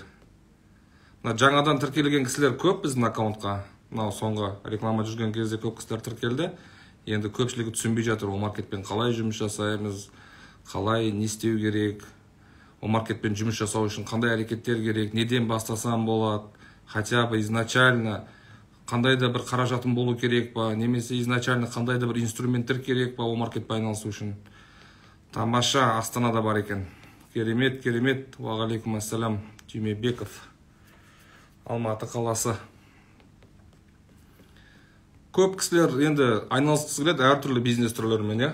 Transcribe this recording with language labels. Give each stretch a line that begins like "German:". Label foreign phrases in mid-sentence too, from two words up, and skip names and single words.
Kazakh: Жаңадан тіркелген кісілер көп біздің аккаунтқа. Соңғы реклама жүрген кезде көп кісілер тіркелді. Енді көпшілігі түсінбей жатыр, Омаркетпен қалай жұмыс жасаймыз, қалай не істеу керек, Омаркетпен жұмыс жасау үшін қандай әрекеттер керек, неден бастасам болады,
Russian: хотя бы изначально
Kazakh: қандай да бір қаражатым болу керек па, немесе изначально қандай да бір инструменттер керек па Омаркетпен айналысу үшін. Тамаша, Астанада бар екен. Керемет, керемет.
Arabic: وعليكم السلام,
Kazakh: Түймебеков, Алматы қаласы. Көп кісілер енді айналысқысы келеді әртүрлі бизнес түрлерімен.